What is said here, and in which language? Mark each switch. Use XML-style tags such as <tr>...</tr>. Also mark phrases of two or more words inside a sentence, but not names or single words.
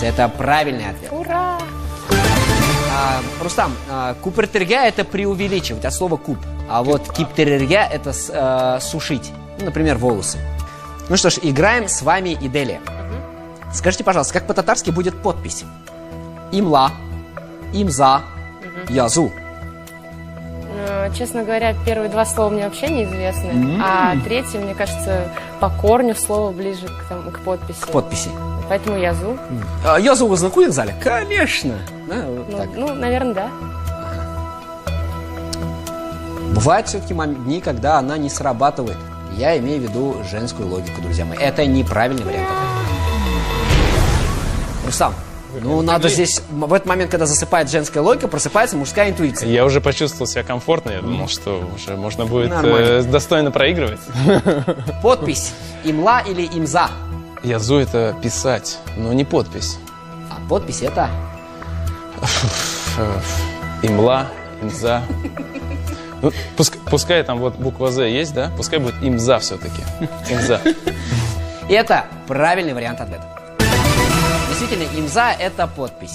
<ru>Это правильный ответ. Ура! Рустам, купертерге – это преувеличивать, от слова куп. А вот киптерерге – это сушить. Ну, например, волосы. Ну что ж, играем с вами, Иделия. Скажите, пожалуйста, как по-татарски будет подпись?</ru> <tt>Имла, имза, язу.</tt> <ru>Честно говоря, первые два слова мне вообще неизвестны. А третье, мне кажется, по корню слово ближе к подписи. К подписи. Поэтому язу. Язу вы знакуете в зале? Конечно. Ну, наверное, да. Бывают все-таки дни, когда она не срабатывает. Я имею в виду женскую логику, друзья мои. Это неправильный вариант. Рустам, ну надо здесь, в этот момент, когда засыпает женская логика, просыпается мужская интуиция. Я уже почувствовал себя комфортно. Я думал, что уже можно будет достойно проигрывать. Подпись.</ru> <tt>Имла или имза?</tt> <ru>Язу – это писать, но не подпись. А подпись это?</ru> <tt>Имла, имза.</tt> <ru>Ну, пускай там вот буква «З» есть, да? Пускай будет имза все-таки. Имза. И это правильный вариант ответа. Действительно, имза – это подпись.</ru>